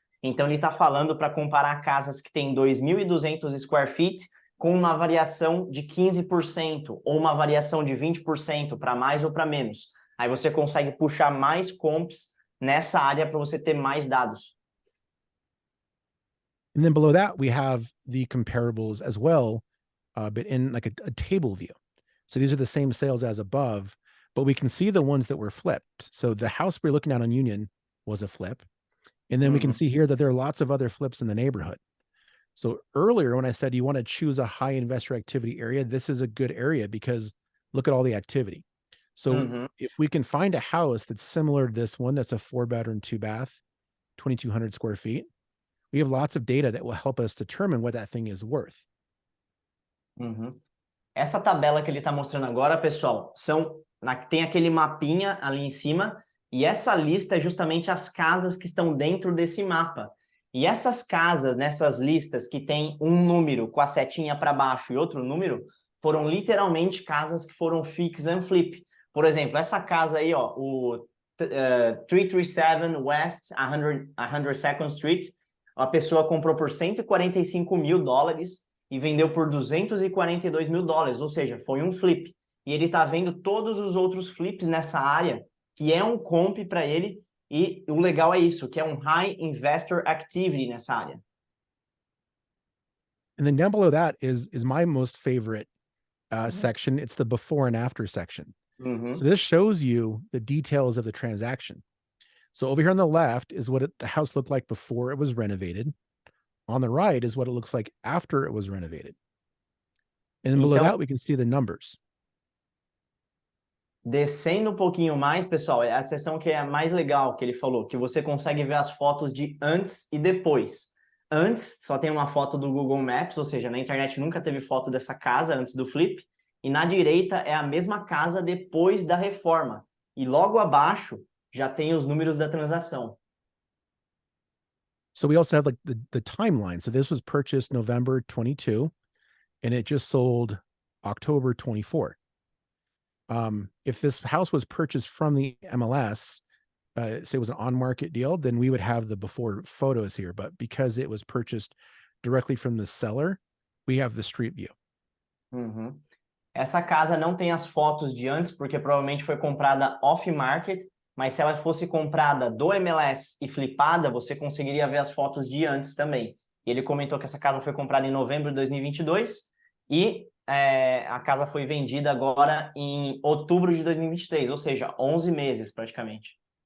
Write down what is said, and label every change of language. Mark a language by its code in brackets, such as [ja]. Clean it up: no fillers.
[pt] Então, ele está falando para comparar casas que têm 2.200 square feet com uma variação de 15% ou uma variação de 20% para mais ou para menos. Aí você consegue puxar mais comps nessa área para você ter mais dados. [en] And then below that, we have the comparables as well, but in like a table view. So these are the same sales as above, but we can see the ones that were flipped. So the house we're looking at on Union was a flip. And then we can see here that there are lots of other flips in the neighborhood. So earlier when I said you want to choose a high investor activity area, this is a good area because look at all the activity. So if we can find a house that's similar to this one, that's a 4-bedroom, 2-bath, 2,200 square feet, we have lots of data that will help us determine what that thing is worth. [pt] Essa tabela que ele está mostrando agora, pessoal, tem aquele mapinha ali em cima, e essa lista é justamente as casas que estão dentro desse mapa. E essas casas, nessas listas que tem um número com a setinha para baixo e outro número, foram literalmente casas que foram fix and flip. Por exemplo, essa casa aí, ó, o 337 West 102nd Street, a pessoa comprou por $145 mil e vendeu por $242 mil, ou seja, foi um flip. E ele está vendo todos os outros flips nessa área, que é um comp para ele, e o legal é isso, que é um high investor activity nessa área. [en] And then down below that is my most favorite section. It's the before and after section. So this shows you the details of the transaction. So over here on the left is what the house looked like before it was renovated. On the right is what it looks like after it was renovated. And then below that, we can see the numbers. [pt] Descendo um pouquinho mais, pessoal, é a seção que é a mais legal que ele falou, que você consegue ver as fotos de antes e depois. Antes, só tem uma foto do Google Maps, ou seja, na internet nunca teve foto dessa casa antes do flip. E na direita é a mesma casa depois da reforma. E logo abaixo já tem os números da transação. [en] So we also have like the timeline. So this was purchased November 22, and it just sold October 24. If this house was purchased from the MLS, say it was an on-market deal, then we would have the before photos here. But because it was purchased directly from the seller, we have the street view. [pt] Essa casa não tem as fotos de antes, porque provavelmente foi comprada off-market, mas se ela fosse comprada do MLS e flipada, você conseguiria ver as fotos de antes também. E ele comentou que essa casa foi comprada em novembro de 2022 e a casa foi vendida agora em outubro de 2023, ou seja, 11 meses praticamente.